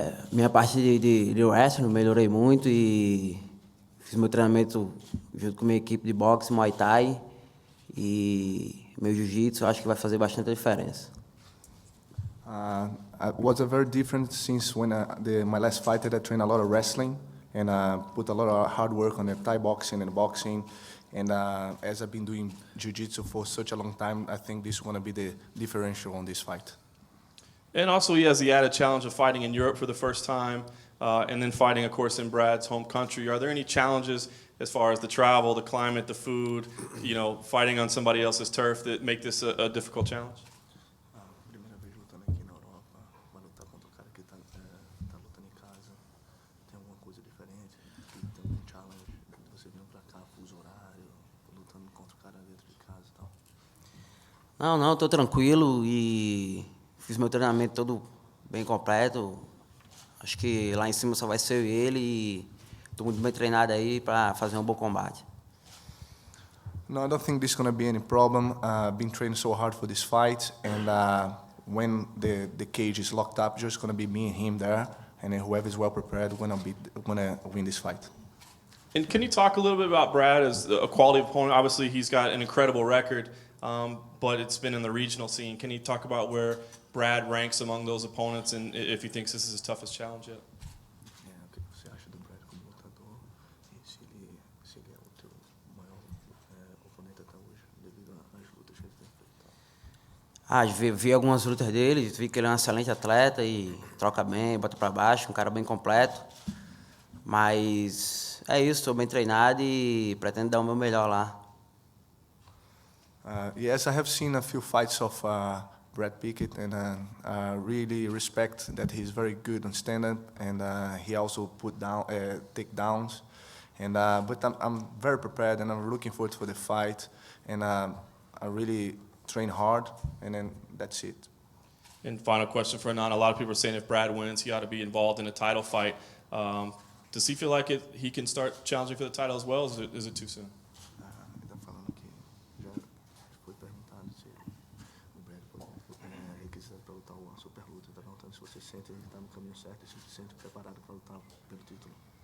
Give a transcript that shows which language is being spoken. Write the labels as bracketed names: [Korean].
[Portuguese] Minha parte de wrestling, melhorei muito e fiz meu treinamento junto com minha equipe de boxe, Muay Thai e meu jiu-jitsu, acho que vai fazer bastante diferença. [English] It was a very different since when my last fight I trained a lot of wrestling and put a lot of hard work on the Thai boxing and boxing. And as I've been doing jiu-jitsu for such a long time, I think this is going to be the differential on this fight. And also he has the added challenge of fighting in Europe for the first time, and then fighting, of course, in Brad's home country. Are there any challenges as far as the travel, the climate, the food, fighting on somebody else's turf that make this a difficult challenge? [Portuguese] Primeira vez lutando aqui na Europa, vai lutar contra o cara que tá lutando em casa. Tem alguma coisa diferente? Tem algum challenge? Você vindo pra cá, fuso horário, lutando contra o cara dentro de casa e tal? Não, estou tranquilo e fiz meu treinamento todo bem completo. Acho que lá em cima só vai ser eu e ele e estou muito bem treinado aí para fazer um bom combate. [English] No, I don't think this is going to be any problem. I've been training so hard for this fight, and when the cage is locked up, just going to be me and him there, and then whoever is well prepared going to win this fight. And can you talk a little bit about Brad as a quality opponent? Obviously, he's got an incredible record, but it's been in the regional scene. Can you talk about where Brad ranks among those opponents and if he thinks this is his toughest challenge yet? [Portuguese] O que você acha do Brad como lutador e se ele é o teu maior oponente até hoje, devido às lutas que ele tem feito? Vi algumas lutas dele, vi que ele é um excelente atleta e troca bem, bota para baixo, um cara bem completo. Mas é isso, estou bem treinado e pretendo dar o meu melhor lá. [English] Yes, I have seen a few fights of Brad Pickett, and I really respect that he's very good on stand-up, and he also put down takedowns. And but I'm very prepared, and I'm looking forward for the fight, and I really train hard, and then that's it. And final question for Renan. A lot of people are saying if Brad wins, he ought to be involved in a title fight. Does he feel like he can start challenging for the title as well, or is it too soon? [Portuguese] Ele tá falando que já foi perguntado se o Brad requisitado para lutar uma super luta. Está perguntando se você sente que está no caminho certo e se você sente preparado para lutar pelo título.